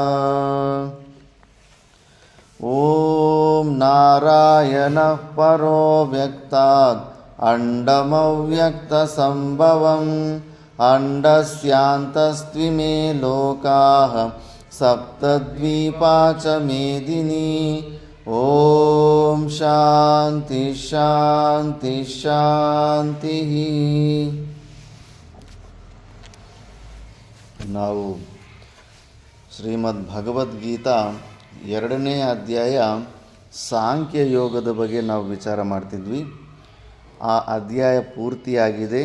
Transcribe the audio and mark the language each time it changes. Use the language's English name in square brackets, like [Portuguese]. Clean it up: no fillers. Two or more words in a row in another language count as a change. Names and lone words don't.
[Sanskrit] ॐ नारायणः परो व्यक्तात् अण्डमव्यक्तसम्भवम् अण्डस्यान्तस्त्विमे लोकाः सप्तद्वीपा च मेदिनी। ॐ शान्ति शान्ति शान्तिः। [Kannada] ನಾವು ಶ್ರೀಮದ್ ಭಗವದ್ಗೀತಾ 2ನೇ ಅಧ್ಯಾಯ ಸಾಂಖ್ಯ ಯೋಗದ ಬಗ್ಗೆ ನಾವು ವಿಚಾರ ಮಾಡ್ತಿದ್ವಿ. ಆ ಅಧ್ಯಾಯ ಪೂರ್ತಿಯಾಗಿದೆ.